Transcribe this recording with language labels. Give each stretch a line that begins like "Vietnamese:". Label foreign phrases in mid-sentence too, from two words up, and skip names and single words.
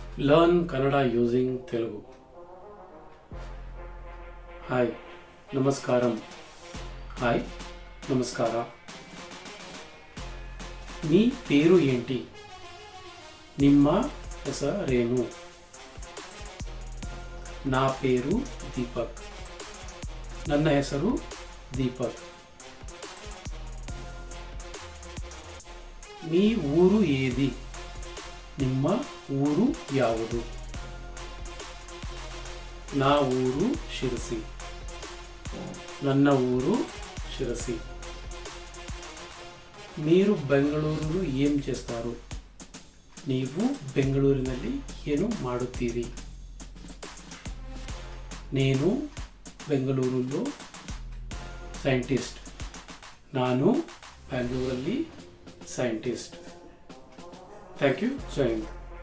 English: learn Kannada using Telugu. ಹಾಯ್ ನಮಸ್ಕಾರಂ.
Telugu: హాయ్ నమస్కార. మీ పేరు ఏంటి?
Kannada: ನಿಮ್ಮ ಹೆಸರೇನು?
Telugu: నా పేరు దీపక్.
Kannada: ನನ್ನ ಹೆಸರು ದೀಪಕ್.
Telugu: మీ ఊరు ఏది?
Kannada: ನಿಮ್ಮ ಊರು ಯಾವುದು?
Telugu: నా ఊరు ಶಿರಸಿ.
Kannada: ನನ್ನ ಊರು ಶಿರಸಿ.
Telugu: మీరు ಬೆಂಗಳೂರು ఏం చేస్తారు?
Kannada: ನೀವು ಬೆಂಗಳೂರಿನಲ್ಲಿ ಏನು ಮಾಡುತ್ತೀರಿ?
Telugu: నేను ಬೆಂಗಳೂರಲ್ಲಿ ಸೈಂಟಿಸ್ಟ್.
Kannada: ನಾನು ಬೆಂಗಳೂರಲ್ಲಿ ಸೈಂಟಿಸ್ಟ್.
English: thank you.
Hindi: जय हिंद.